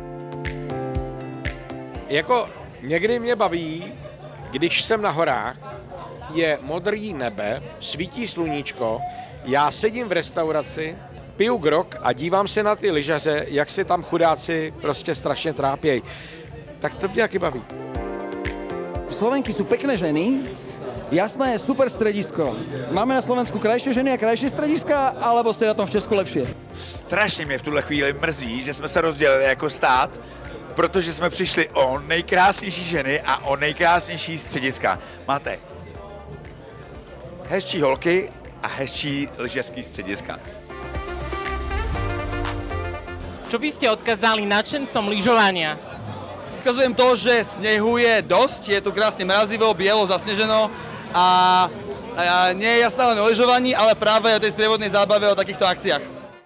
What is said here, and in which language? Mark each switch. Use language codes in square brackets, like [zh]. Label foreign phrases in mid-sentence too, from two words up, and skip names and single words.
[cs] Jako někdy mě baví, když jsem na horách, je modrý nebe, svítí sluníčko, já sedím v restauraci, piju grog a dívám se na ty lyžaře, jak se tam chudáci prostě strašně trápějí. Tak to mě taky baví. [sk] Slovenky sú pekné ženy, Jasná je super stredisko. Máme na Slovensku krajšie ženy a krajšie strediska, alebo ste na tom v Česku lepšie? [cs] Strašně mě v tuhle chvíli mrzí, že jsme se rozdělili jako stát, protože jsme přišli o nejkrásnější ženy a o nejkrásnější střediska. Máte hezčí holky a hezčí lyžařský střediska. [sk] Čo by ste odkázali nadšencom lyžovania? Ukazujem to, že snehu je dosť, je tu krásne mrazivo, bielo, zasneženo a nie je jasné len o lyžovaní, ale práve o tej sprievodnej zábave, o takýchto akciách.